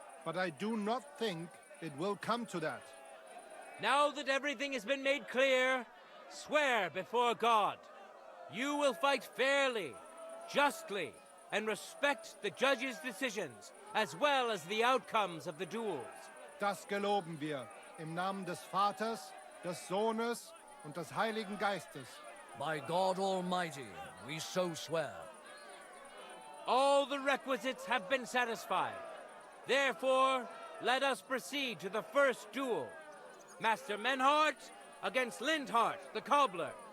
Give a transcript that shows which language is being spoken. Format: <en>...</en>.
<en>But I do not think it will come to that. Now that everything has been made clear, swear before God. You will fight fairly, justly, and respect the judge's decisions, as well as the outcomes of the duels.</en> <de>Das geloben wir im Namen des Vaters, des Sohnes und des Heiligen Geistes.</de> <en>By God Almighty, we so swear. All the requisites have been satisfied. Therefore, let us proceed to the first duel. Master Menhard, against Lindhart, the cobbler.</en>